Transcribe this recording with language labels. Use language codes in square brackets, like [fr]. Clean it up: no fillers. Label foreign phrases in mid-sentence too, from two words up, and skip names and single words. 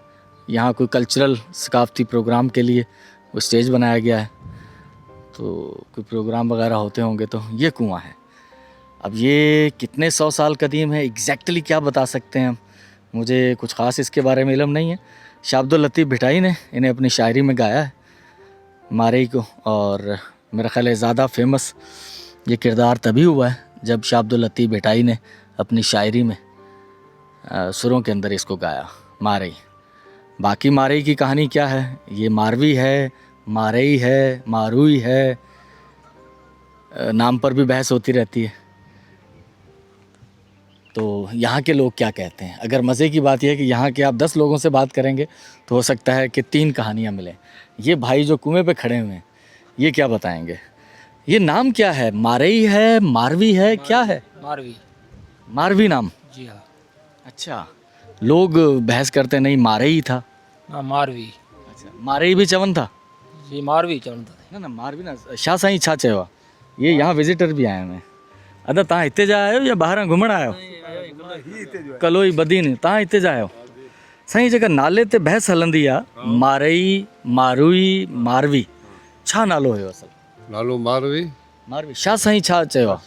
[ur] یہاں کوئی کلچرل ثقافتی پروگرام کے لیے وہ اسٹیج بنایا گیا ہے، تو کوئی پروگرام وغیرہ ہوتے ہوں گے. تو یہ کنواں ہے. اب یہ کتنے 100 سال قدیم ہے ایگزیکٹلی کیا بتا سکتے ہیں ہم، مجھے کچھ خاص اس کے بارے میں علم نہیں ہے. شاہ عبد اللطیف بھٹائی نے انہیں اپنی شاعری میں گایا ہے مارئی کو، اور میرا خیال ہے زیادہ فیمس یہ کردار تبھی ہوا ہے جب شاہ عبد اللطیف بھٹائی نے اپنی شاعری میں سُروں کے اندر اس کو گایا، مارئی. باقی مارئی کی کہانی کیا ہے، یہ ماروی ہے، مارئی ہے، ماروئی ہے، نام پر بھی بحث ہوتی رہتی ہے. تو یہاں کے لوگ کیا کہتے ہیں? اگر مزے کی بات یہ ہے کہ یہاں کے آپ 10 لوگوں سے بات کریں گے تو ہو سکتا ہے کہ 3 کہانیاں ملیں. یہ بھائی جو کنویں پہ کھڑے ہوئے ہیں یہ کیا بتائیں گے? یہ نام کیا ہے؟ مارئی ہے، ماروی ہے، کیا ہے? मारवी। ماروی نام? جی ہاں. اچھا، لوگ بحث کرتے نہیں مارئی تھا. نہ ماروی. [sd] अच्छा, मारई भी चवन था? जी मारवी चवंदा ना ना मारवी ना, शाह साईं छा चयो आहे? [ur] یہ یہاں وزیٹر بھی آیا ہیں. [sd] अदा तव्हां हिते जा आयो या ॿाहिरां घुमण आयो? कलोई बदीन, तव्हां हिते जा आयो? साईं जेका नाले ते बहस हलंदी आहे, मारई, मारुई, मारवी, छा नालो हुयो असल? नालो मारवी। मारवी। शाह साईं छा चयो आहे?